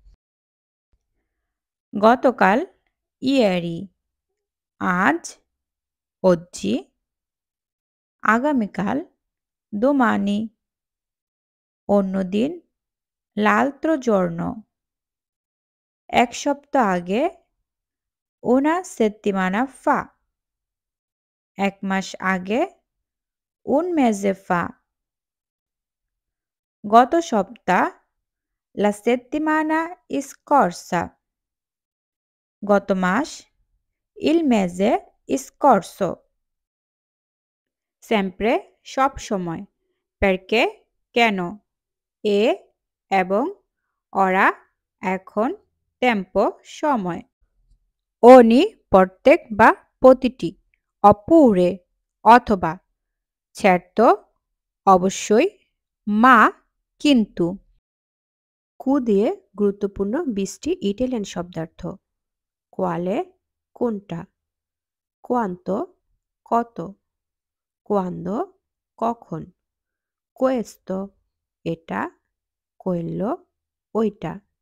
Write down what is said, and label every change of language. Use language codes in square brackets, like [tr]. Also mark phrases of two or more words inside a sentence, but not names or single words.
[bn] গতকাল ieri আজ oggi আগামীকাল domani অন্যদিন [it] l'altro giorno [bn] এক সপ্তাহ আগে [it] una settimana fa [bn] এক মাস আগে [it] un mese fa [bn] গত সপ্তাহ [it] la settimana scorsa [bn] গত মাস [it] il mese scorso sempre [bn] সব সময় perché কেন এ এবং ora এখন tempo সময় ogni প্রত্যেক বা প্রতিটি oppure অথবা certo অবশ্যই মা কিন্তু কু দিয়ে গুরুত্বপূর্ণ ২০টি ইটালিয়ান শব্দার্থ কোয়ালে কোনটা কোয়ান্তো কত কোয়ান্দো কখন কোয়েস্তো এটা কোয়েল্লো ওইটা